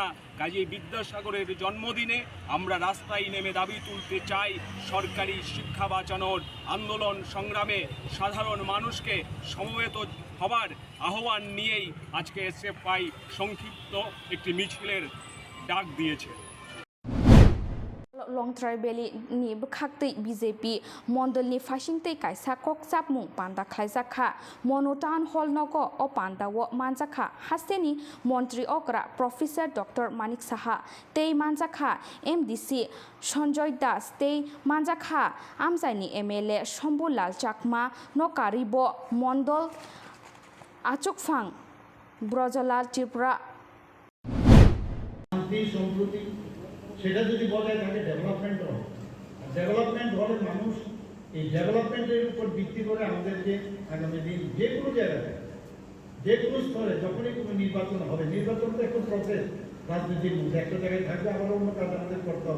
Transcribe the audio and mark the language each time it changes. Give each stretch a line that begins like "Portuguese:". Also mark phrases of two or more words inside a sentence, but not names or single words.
Bangla: কাজেই বিদ্যাসাগরের জন্মদিনে আমরা রাস্তায় নেমে দাবি তুলতে চাই সরকারি শিক্ষা বাঁচানোর আন্দোলন সংগ্রামে সাধারণ মানুষকে সমবেত হবার আহ্বান নিয়েই আজকে এসএফআই সংক্ষিপ্ত একটি মিছিলের ডাক দিয়েছে।
Kok Borok: লংথ্রাই বেলি नि बखाक्तै बीजेपी मण्डलनि फासिंतै कायसा ककसाप मुं पान्दा खायजाखा मनोटान हल नगो अ पान्दावो मानजाखा हासेनि मन्त्री अग्रा प्रोफेसर डक्टर मानिक साहा तै मानजाखा एमडीसी सञ्जय दास तै मानजाखा आमजाइनि एमएलए शम्भुलाल चाकमा नकारिब मण्डल आचकफां ब्रजलाल त्रिपुरा
Bangla: সেটা যদি বজায় থাকে ডেভেলপমেন্ট হবে। ডেভেলপমেন্ট হলে মানুষ এই ডেভেলপমেন্টের উপর ভিত্তি করে আমাদেরকে আগামী দিন যে কোনো জায়গায় যে কোনো স্তরে যখনই কোনো নির্বাচন হবে, নির্বাচন তো একটা প্রসেস, রাজনীতির মধ্যে একটা জায়গায় থাকবে, আবার অন্য কাজ আমাদের করতে হবে।